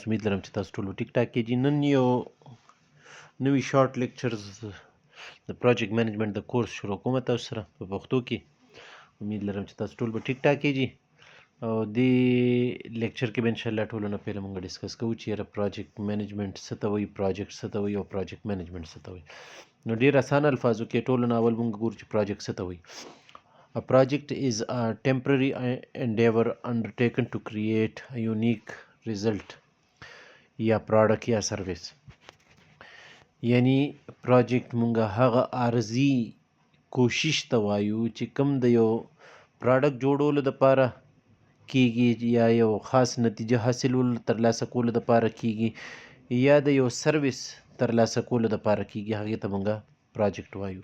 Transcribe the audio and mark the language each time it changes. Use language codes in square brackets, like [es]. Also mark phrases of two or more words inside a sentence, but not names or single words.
[ps] امید لرم چې تاسو ټول ټیک ټاک کې. نن یو نوی [en] short lectures [ps] د [en] project management [ps] د کورس شروع کوم تاسو سره په پښتو کې. امید لرم چې تاسو ټول به ټیک ټاک کې او دې لیکچر کې به [ar] ان شاء الله [ps] ټول نه پهله موږ ډیسکس کوو چې یاره [en] project management [ps] څه ته وایي، پروجیکټ څه ته وایي او [en] project management [ps] څه ته وایي. نو ډیر اسانه الفاظو کې ټول نه اول موږ ګورو چې پروجیکټ څه ته وایي. [en] A project is a temporary endeavor undertaken to create a unique result [ps] یا پروډکټ یا سروس. یعنی پروجیکټ مونږه هغه عارضی کوشش ته وایو چې کوم د یو پروډکټ جوړولو دپاره کیږي یا یو خاص نتیجه حاصلولو ترلاسه کولو دپاره کیږي یا د یو سروس ترلاسه کولو دپاره کیږي، هغې ته مونږه پروجیکټ وایو.